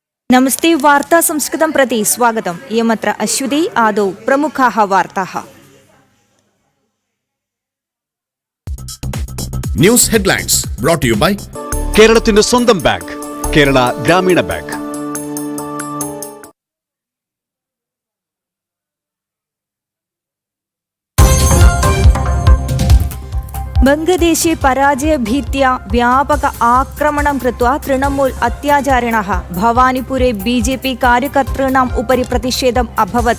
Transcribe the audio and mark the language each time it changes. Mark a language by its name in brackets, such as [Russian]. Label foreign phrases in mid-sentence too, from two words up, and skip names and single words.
[Sanskrit] नमस्ते वार्ता संस्कृतं प्रति स्वागतम्। इयमत्र अश्वती आदौ प्रमुखाः वार्ताः। [English] news headlines brought to you by [Malayalam] കേരളത്തിന്റെ സ്വന്തം ബാങ്ക് കേരള ഗ്രാമീണ ബാങ്ക്. [Sanskrit] बंगदेशे पराजयभीत्या व्यापक आक्रमणं कृत्वा तृणमूल अत्याचारिणः भवानीपुरे बीजेपी कार्यकर्तॄणाम् उपरि प्रतिषेधम् अभवत्।